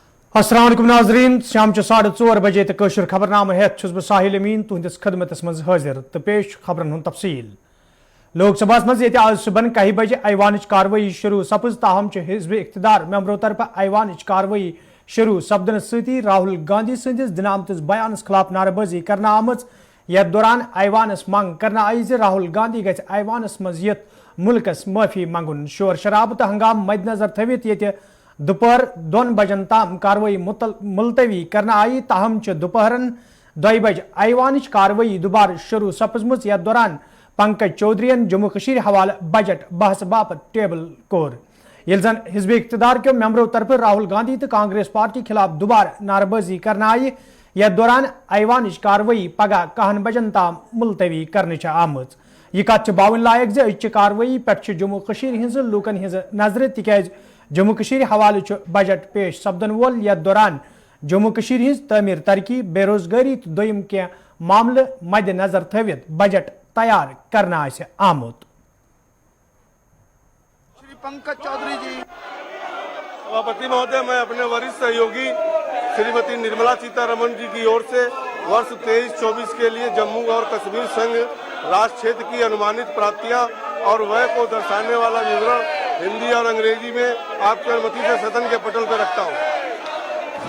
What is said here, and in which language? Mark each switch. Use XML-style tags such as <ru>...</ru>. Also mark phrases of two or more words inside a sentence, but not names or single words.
<ar>السلام عليكم</ar> <ks>नाज़रीन शाम 4:30 बजे तो कशर खबरनामा हेत बह साहिल अमीन तुहंदिस खदमत मज हाजिर तो पेश खबरन हुंद तफसील। लोकसभा मज आज सुबह 1 बजे ऐवान कार्रवाई शुरू सपज ताहम हिज़्ब इख्तिदार मेंबरों तरफ ऐवान कार्रवाई शुरू सपदन सती राहुल गांधी सदिस दिनामत बयानस खिलाफ नारेबाजी करना आमज। यथ दौरान ऐवानस मंग करना आई राहुल गांधी गि ऐवानस मज यथ मुल्कस माफी मंगुन। शोर शराब तो हंगाम मद्देनजर थवित ये दोपहर 2 बजन ताम कार्रवाई मुलतवी करना आई ताहम दोपहरन 2 बजे ऐवान कार्रवाई दोबारा शुरू सपजमुज। यथ दौरान पंकज चौधरीन जम्मू कशीर हवाले बजट बहस बापत टेबल कोर। यिल जन हिज़्ब इख्तिदार के मेंबरों तरफ राहुल गांधी तो कांग्रेस पार्टी खिलाफ दोबारा नारेबाजी करना आई। यथ दौरान ऐवान कार्रवाई पगह 1 बजन ताम मुलतवी करने आमज। यह कत बावन लायक जे कार्रवाई पे जम्मू कशीर हिंज लूकन हिंज नजर तिकाज जम्मू कशीर हवाले बजट पेश सपदन वोल। यथ दौरान जम्मू कशीर हिंज तमीर तरक्की बेरोजगारी तो दोयम के मामले मद्देनजर थवित बजट तैयार करना आमुत।</ks> <hi>श्री पंकज चौधरी जी। सभापति महोदय, मैं अपने वरिष्ठ सहयोगी श्रीमती निर्मला सीतारमण जी की ओर से वर्ष 23-24 के लिए जम्मू और कश्मीर संघ राष्ट्र क्षेत्र की अनुमानित प्राप्तियां और व्यय को दर्शाने वाला विवरण हिंदी और अंग्रेजी में आपकी अनुमति से सदन के पटल पर रखता हूं।</hi>